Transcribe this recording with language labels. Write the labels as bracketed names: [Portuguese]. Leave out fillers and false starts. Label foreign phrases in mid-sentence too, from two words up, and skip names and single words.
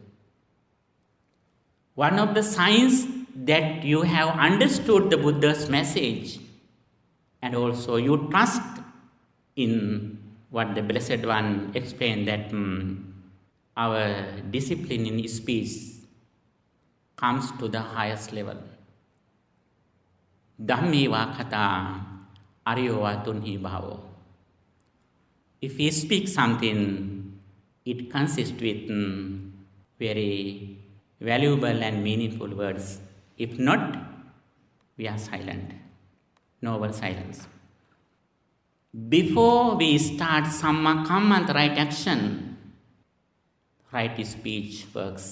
[English] One of the signs that you have understood the Buddha's message and also you trust in what the Blessed One explained, that our discipline in speech comes to the highest level. [Pali] Dhammi vakata aryo tunhi bhavo. [English] If we speak something, it consists with very valuable and meaningful words. If not, we are silent. Noble silence. Before we start [Pali] Samma Kamma, [English] right action, right speech works.